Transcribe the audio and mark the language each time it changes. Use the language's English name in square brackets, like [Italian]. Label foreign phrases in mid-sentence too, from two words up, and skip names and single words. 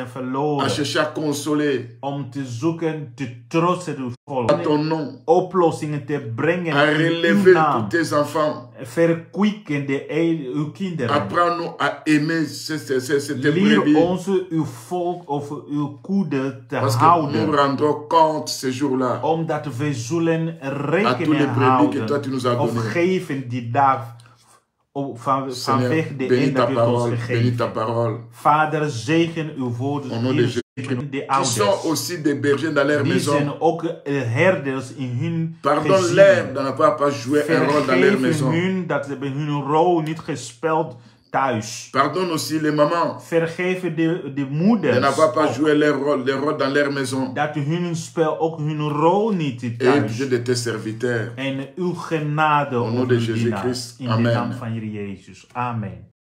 [French] à [Dutch] verloren. [French] chercher à consoler [Dutch] Om te zoeken, te troosten uw volk. [French] à ton nom, [Dutch] Oplossingen te brengen [French] à [Dutch] in uw [French] relever [Dutch] naam. [French] tous tes enfants. [Dutch] Verkwikken uw kinderen. [French] Apprends-nous à aimer ces [Dutch] Leer [French] brebis. [Dutch] ons uw volk of uw koede te [French] Parce que nous [Dutch] houden. [French] rendrons compte ces jours-là [Dutch] Omdat we zullen [French] à tous les [Dutch] rekening [French] brebis que toi [Dutch] houden. [French] tu nous as [Dutch] Of [French] donnés. [Dutch] geven die dag. Vanwege [French] Seigneur, [Dutch] de [French] bénis [Dutch] een [French] ta [Dutch] dat u het ons [French] parole, bénis [Dutch] gegeven. [French] ta parole. [Dutch] Vader, zegen uw woorden. [French] Au nom de [Dutch] Heer, [French] Jésus. [Dutch] zegen de [French] Qui [Dutch] ouders. [French] sont aussi des bergers dans leur [Dutch] Die [French] maison. [Dutch] zijn ook herders in hun [French] Pardonne-leur [Dutch] gezinnen. [French] de ne pas jouer un rôle dans leur [Dutch] Vergeven [French] maison. [Dutch] hun dat ze hebben hun rol niet gespeeld thuis. [French] Pardonne aussi les mamans [Dutch] Vergeven de [French] de [Dutch] moeders [French] ne pas [Dutch] ook, [French] jouer leur rôle dans leur maison. [Dutch] dat hun spel ook hun rol niet [French] Et [Dutch] thuis. [French] Dieu de tes serviteurs. [Dutch] En uw genade [French] Au nom [Dutch] over [French] de [Dutch] uw [French] Jésus [Dutch] dienaars. [French] Christ. [Dutch] In de [French] Amen. [Dutch] naam van Heer Jezus. Amen.